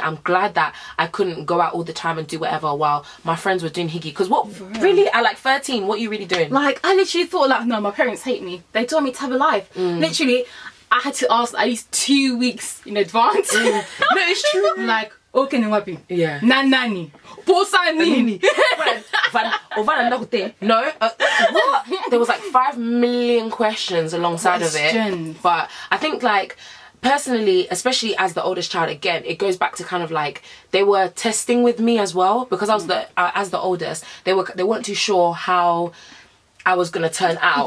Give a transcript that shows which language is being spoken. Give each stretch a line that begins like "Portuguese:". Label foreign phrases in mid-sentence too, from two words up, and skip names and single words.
English: I'm glad that I couldn't go out all the time and do whatever while my friends were doing higgy. Because what really, at like 13, what are you really doing? Like, I literally thought like, no, my parents hate me, they told me to have a life. Literally, I had to ask at least 2 weeks in advance. No, it's true. Like, okay, no wapi. Yeah.
Swahili: Nani. Posa nini.
English: No. What? There was like 5 million questions alongside of it. But I think, like, personally, especially as the oldest child, again, it goes back to kind of like they were testing with me as well, because I was as the oldest, they weren't too sure how I was gonna turn out.